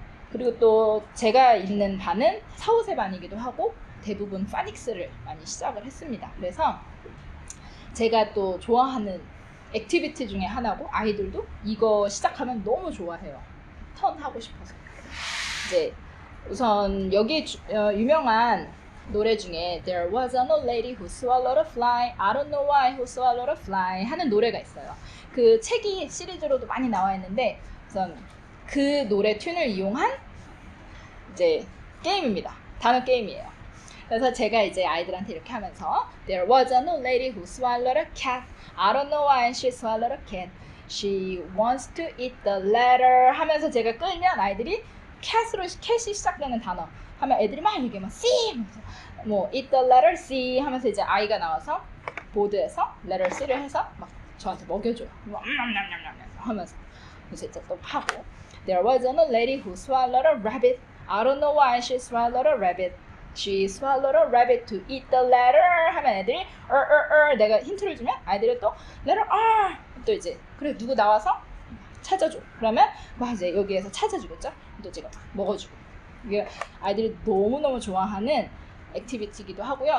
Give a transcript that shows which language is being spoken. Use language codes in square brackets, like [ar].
[ko] 그리고 또 제가 있는 반은 사후세 반이기도 하고 대부분 파닉스를 많이 시작을 했습니다. 그래서 제가 또 좋아하는 액티비티 중에 하나고 아이들도 이거 시작하면 너무 좋아해요. 턴 하고 싶어서. 이제 우선 여기 유명한 노래 중에 [en] There was an old lady who swallowed a fly. I don't know why who swallowed a fly [ko] 하는 노래가 있어요. 그 책이 시리즈로도 많이 나와 있는데 우선 그 노래 튠을 이용한 이제 게임입니다. 단어 게임이에요. 그래서 제가 이제 아이들한테 이렇게 하면서 [en] There was an old lady who swallowed a cat. I don't know why she swallowed a cat. She wants to eat the letter [ko] 하면서 제가 끌면 아이들이 캣이 시작되는 단어 하면 애들이 막 이게 막 C 하면서 뭐 [en] eat the letter C [ko] 하면서 이제 아이가 나와서 보드에서 letter C를 해서 막 저한테 먹여줘요. 하면서 이제 또 하고 [en] There was an old lady who swallowed a rabbit. I don't know why she swallowed a rabbit. She swallowed a rabbit to eat the letter [ko] 하면 애들이 내가 힌트를 주면 아이들이 또 letter R 또 이제 그래 누구 나와서 찾아줘. 그러면 막 이제 여기에서 찾아주겠죠. 또 제가 먹어주고 이게 아이들이 너무너무 좋아하는 액티비티이기도 하고요.